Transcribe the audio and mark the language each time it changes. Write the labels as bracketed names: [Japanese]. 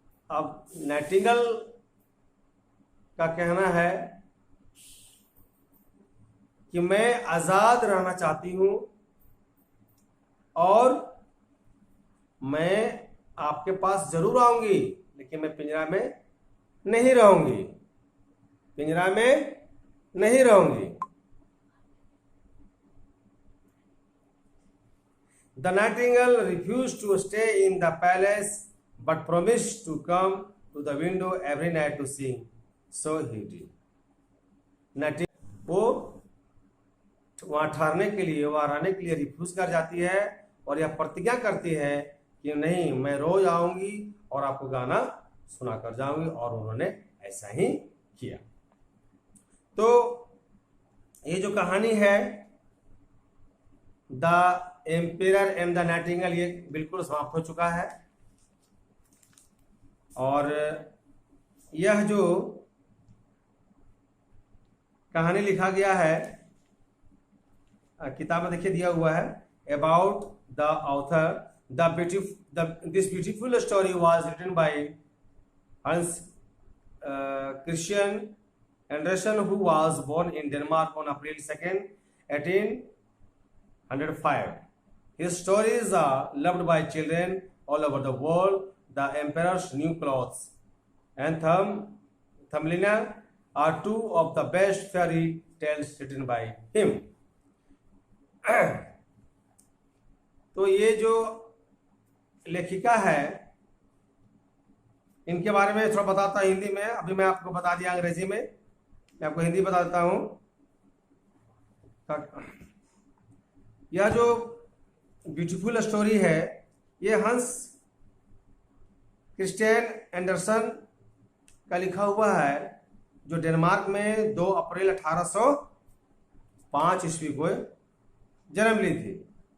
[Hindi] अब नाइटिंगेल का कहना है कि मैं आजाद रहना चाहती हूं और मैं आपके पास जरूर आऊंगी, लेकिन मैं पिंजरा में नहीं रहूंगी, पिंजरा में नहीं रहूंगी। [English] The nightingale refused to stay in the palace but promised to come to the window every night to sing. So he did. [Hindi] Nightingale वो वहां ठहरने के लिए, वहां रहने के लिए रिफ्यूज कर जाती है और यह प्रतिज्ञा करती है कि नहीं, मैं रोज आऊंगी और आपको गाना सुना कर जाऊंगी। और उन्होंने ऐसा ही किया। तो ये जो कहानी है the ampere and the Nightingale, ये बिल्कुल समाप्त हो चुका है। और यह जो कहानी लिखा गया है किताब में देखिए दिया हुआ है [English] About the author. This beautiful story was written by Hans Christian Andersen, who was born in Denmark on April 2nd, 1805. His stories are loved by children all over the world. The Emperor's New Clothes and Thumbelina are two of the best fairy tales written by him. [Hindi] तो ये जो लेखिका है, इनके बारे में थोड़ा बताता हूं हिंदी में। अभी मैं आपको बता दिया अंग्रेजी में, मैं आपको हिंदी बता देता हूं। यह जो ब्यूटीफुल स्टोरी है ये हंस क्रिस्टियन एंडरसन का लिखा हुआ है, जो डेनमार्क में 2 अप्रैल 1805 ईस्वी को जन्म ली थी।